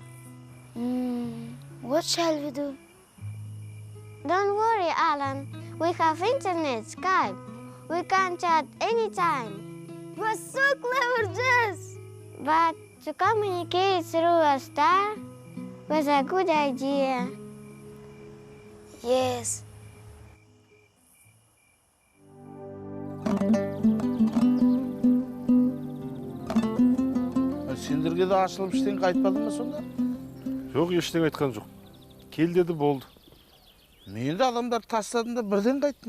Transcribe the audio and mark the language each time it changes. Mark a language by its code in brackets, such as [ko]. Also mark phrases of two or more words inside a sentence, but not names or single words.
[en] What shall we do? Don't worry, Alan. We have internet, Skype. We can chat anytime. You're so clever, Jess. But to communicate through a star was a good idea. Yes. [kk] Сендерге де ашылып ештеңе айтпады ма сонда? Жоқ, ештеңе айтқан жоқ. Кел деді, болды. Мені де адамдар тастадың да бірден қайттың.